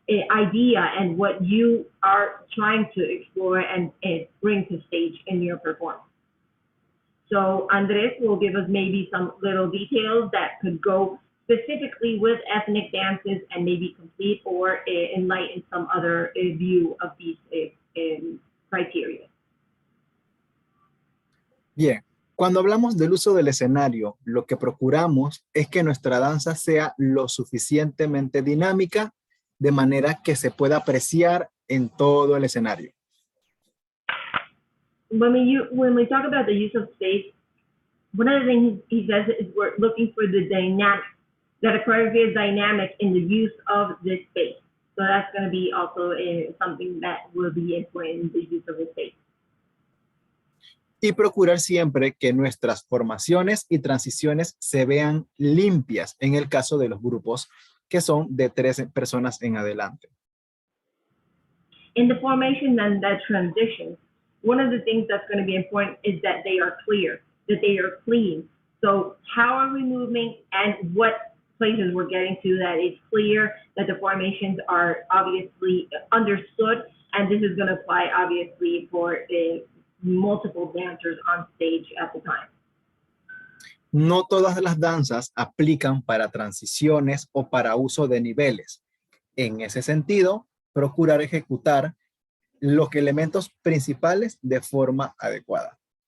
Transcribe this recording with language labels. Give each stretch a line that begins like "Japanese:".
English: idea and what you are trying to explore and bring to stage in your performance. So Andres will give us maybe some little details that could go specifically with ethnic dances and maybe complete or enlighten some other view of these criteria.
Spanish: Bien, cuando hablamos del uso del escenario, lo que procuramos es que nuestra danza sea lo suficientemente dinámica de manera que se pueda apreciar en todo el escenario.
English: When we talk about the use of space, one of the things he says is we're looking for the dynamic, that a choreography is dynamic in the use of this space. So that's going to be also something that will be important in the use of the space.
Spanish: Y procurar siempre que nuestras formaciones y transiciones se vean limpias en el caso de los grupos que son de 3 personas en adelante.
English: In the formation and the transitions, one of the things that's going to be important is that they are clear, that they are clean. So how are we moving and what places we're getting to that is clear, that the formations are obviously understood, and this is going to apply obviously for multiple dancers on stage at the time.
Spanish: No todas las danzas aplican para transiciones o para uso de niveles. En ese sentido, procurar ejecutar los elementos principales de forma adecuada.